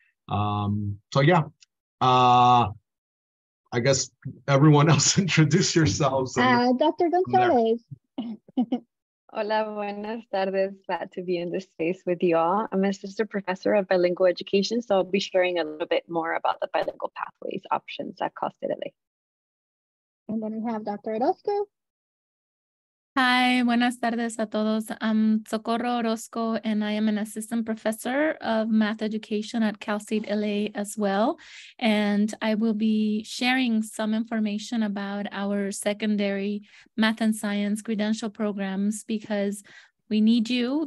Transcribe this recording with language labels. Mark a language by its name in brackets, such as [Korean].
[English] So yeah, I guess everyone else introduce yourselves. Dr. Gonzalez. [Spanish] Hola, buenas tardes. [English] Glad to be in this space with you all. I'm an assistant professor of bilingual education, so I'll be sharing a little bit more about the bilingual pathways options at Cal State LA. And then we have Dr. Orozco. [Spanish] Hi, buenas tardes a todos. [English] I'm Socorro Orozco, and I am an assistant professor of math education at Cal State LA as well. And I will be sharing some information about our secondary math and science credential programs because we need you.